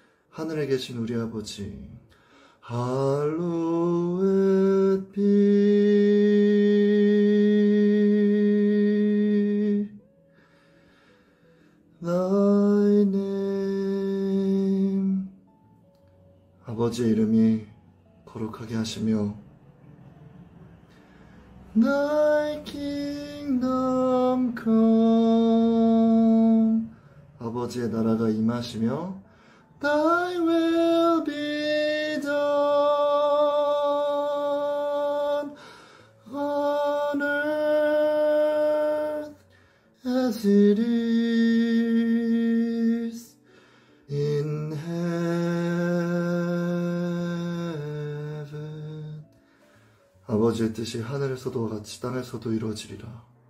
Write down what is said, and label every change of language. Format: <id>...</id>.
<ko>하늘에 계신 우리 아버지,</ko> <en>Hallowed be thy name.</en> <ko>아버지의 이름이 거룩하게 하시며</ko> <en>Thy kingdom come.</en> <ko>아버지의 나라가 임하시며</ko> <en>Thy will be done on earth as it is in heaven.</en> <ko>아버지의 뜻이 하늘에서도 같이 땅에서도 이루어지리라.</ko>